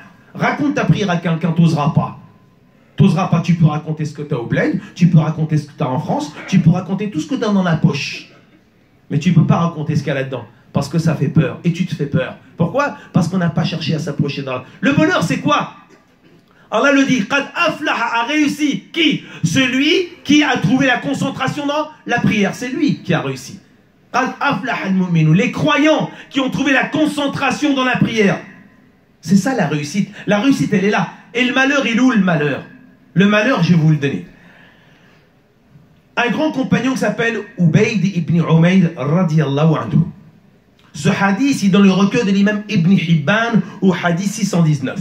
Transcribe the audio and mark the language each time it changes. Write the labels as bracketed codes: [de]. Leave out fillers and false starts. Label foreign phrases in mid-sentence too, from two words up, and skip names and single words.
[fr] Raconte ta prière à quelqu'un, t'oseras pas. T'oseras pas, tu peux raconter ce que tu as au bled, tu peux raconter ce que tu as en France, tu peux raconter tout ce que tu as dans la poche. Mais tu ne peux pas raconter ce qu'il y a là-dedans, parce que ça fait peur, et tu te fais peur. Pourquoi? Parce qu'on n'a pas cherché à s'approcher d'Allah. Le bonheur, c'est quoi? Allah le dit, [ar] قد أفلح, [fr] a réussi. Qui? Celui qui a trouvé la concentration dans la prière. C'est lui qui a réussi. [ar] قد أفلح المؤمنون. [fr] Les croyants qui ont trouvé la concentration dans la prière. C'est ça la réussite. La réussite, elle est là. Et le malheur, il est où le malheur? Le malheur, je vais vous le donner. Un grand compagnon qui s'appelle Ubayd ibn Umayr [ar] رضي الله عنه. [fr] Ce hadith est dans le recueil de l'imam Ibn Hibban au hadith 619.